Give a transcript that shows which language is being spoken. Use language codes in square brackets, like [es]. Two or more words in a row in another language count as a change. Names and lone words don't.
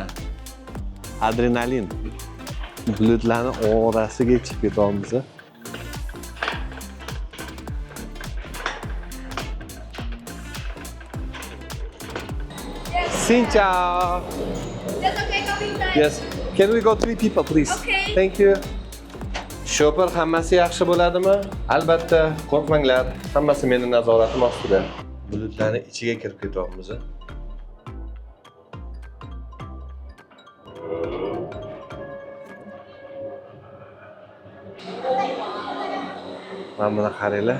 [uz] Adrenalin. Bulutlarning orasiga chiqib ketamiz. Ciao. [en] That's okay, coming time. Yes. Can we go 3 people, please? Okay. Thank you. [uz] Shopper hammasi yaxshi bo'ladimi? Albatta, qo'rqmanglar. Hammasi meni nazoratim ostida. Bulutlarning ichiga kirib ketyapmiz. Mana buni qaranglar.